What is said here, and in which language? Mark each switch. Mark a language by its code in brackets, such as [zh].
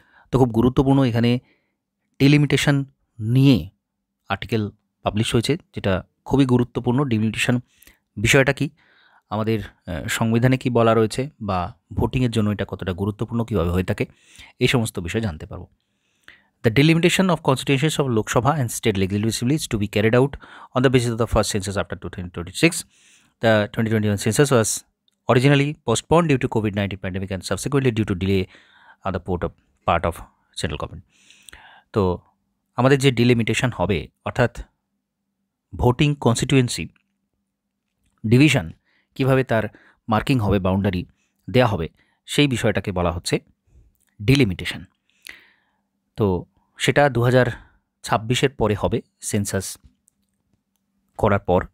[bn] তো খুব গুরুত্বপূর্ণ এখানে ডিলিমিটেশন নিয়ে আর্টিকেল পাবলিশ হয়েছে, যেটা খুবই গুরুত্বপূর্ণ। ডিলিমিটেশন বিষয়টা কি, আমাদের সংবিধানে কি বলা রয়েছে, বা ভোটিংয়ের জন্য এটা কতটা গুরুত্বপূর্ণ, কীভাবে হয়ে থাকে, এই সমস্ত বিষয় জানতে পারবো। [en] The delimitation of constituencies of Lok Sabha and state legislature is to be carried out on the basis of the first census after 2026. The 2021 census was originally postponed due to COVID-19 pandemic and subsequently due to delay on the part of central government. [bn] তো আমাদের যে delimitation হবে, অর্থাৎ voting constituency division কিভাবে তার marking হবে, boundary দেয়া হবে, সেই বিষয়টাকে বলা হচ্ছে ডিলিমিটেশন। তো সেটা 2026-এর পরে হবে, সেন্সাস করার পর।